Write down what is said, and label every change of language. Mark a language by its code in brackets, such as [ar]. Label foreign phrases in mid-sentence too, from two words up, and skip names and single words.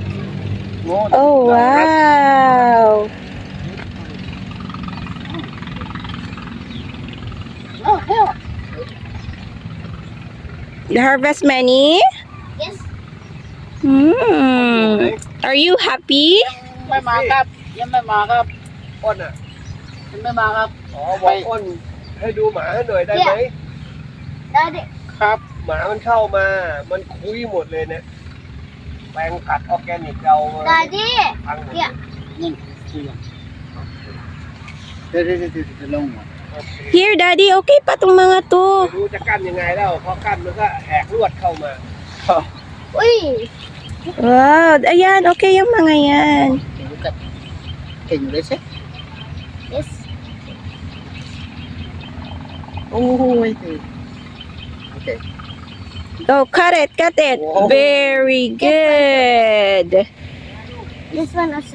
[en] Oh, wow. Oh, yeah. You harvest many? Yes. Hmm. Are you happy? [tl] May makap. Yan may makap. [th] อ้นอ่ะ [tl] Yan may makap. [th] อ๋อบอกอ้นให้ดูหมาหน่อยได้ไหม [en] Daddy. [th] ครับ หมามันเข้ามา มันคุยหมดเลยเนี่ยแปลงกัดออร์แกนิกเรา [en] Daddy. [th] พังหมด [en] Yeah. [th] นี่คือยังเดี๋ยวลงมา [en] Here, [tl] Daddy. Okay pa tong mga to. [th] ไม่รู้จะกั้นยังไงแล้วพอกั้นมันก็แหกลวดเข้ามา [tl] Uy. Wow. Ayan. Okay yung mga yan. [en] Can you raise it? Yes. Oh, wait. Okay. Oh, cut it. Cut it. Wow. Very good. This one also.